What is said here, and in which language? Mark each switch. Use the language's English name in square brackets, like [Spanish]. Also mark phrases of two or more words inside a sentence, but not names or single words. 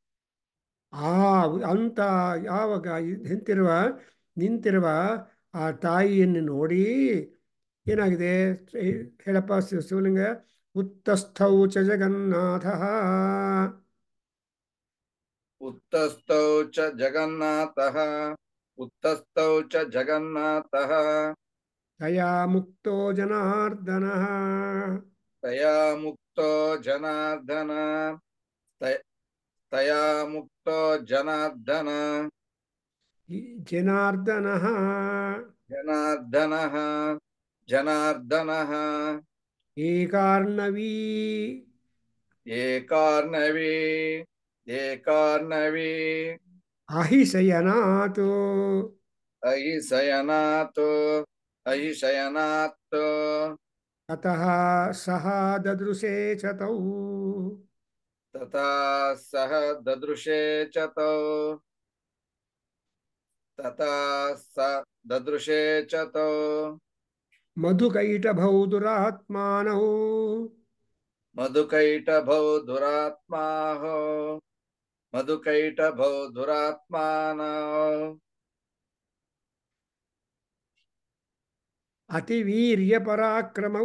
[Kannada] ಅಂತ ಯಾವಾಗ ನಿಂತಿರುವ ಆ ತಾಯಿಯನ್ನು ನೋಡಿ ಏನಾಗಿದೆ ಹೇಳಪ್ಪ ಶಿವಲಿಂಗ. [Sanskrit] ಉತ್ತಸ್ಥೌ ಚ ಜಗನ್ನಾಥ, ಉತ್ತಸ್ಥೌ ಚ ಜಗನ್ನಾಥಃ, ಉತ್ತಸ್ಥೌ ಚ ಜಗನ್ನಾಥಃ, ತಯಾ ಮುಕ್ತೋ ಜನಾರ್ದನಃ, ತಯಾ ಮುಕ್ತೋ ಜನಾರ್ದನ, ತಯಾ ಮುಕ್ತೋ ಜನಾರ್ದನ, ಜನಾರ್ದನಃ, ಜನಾರ್ದನಃ. ಜನಾರ್ದನಃ ಏಕಾರ್ಣವೀ ಏಕಾರ್ಣವಿ ಏಕಾರ್ಣವಿ ಅಹಿಶಯನಾಥ್ ಅಹಿ ಶಯನಾತ್ ಅಹಿ ಶಯನಾತ್ ತತಃ ಸಹ ದದೃಶೇ ಚ ತೌ ತಥಾ ಸಹ ದದೃಶೇ ಚ ತೌ ತಥಾ ಸ ದದೃಶೇ ಚ ತೌ ಮಧುಕೈಟಭೌ ದುರಾತ್ಮಾನೌ ಮಧುಕೈಟಭೌ ದುರಾತ್ಮಾಃ ಮಧುಕೈಟಭೌ ದುರಾತ್ಮಾನಃ ಅತಿವೀರ್ಯ ಪರಾಕ್ರಮೌ